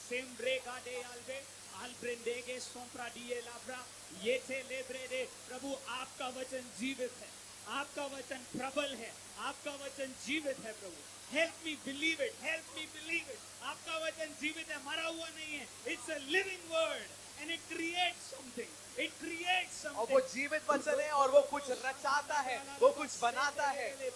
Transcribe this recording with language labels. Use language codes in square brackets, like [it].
[hi] Same ब्रेका day आल्बे आल्ब्रेंडेगे सोम्प्रा DA लाब्रा ये थे लेब्रेडे। प्रभु आपका वचन जीवित है, आपका वचन प्रबल है, आपका वचन जीवित है। प्रभु [en] help me believe it, [hi] help मी believe it. आपका वचन जीवित है, मरा हुआ नहीं है। [en] it's a living word and it creates something, it creates [hi] और [en] something। [hi] वो जीवित वचन है और वो कुछ रचाता है, वो कुछ बनाता है।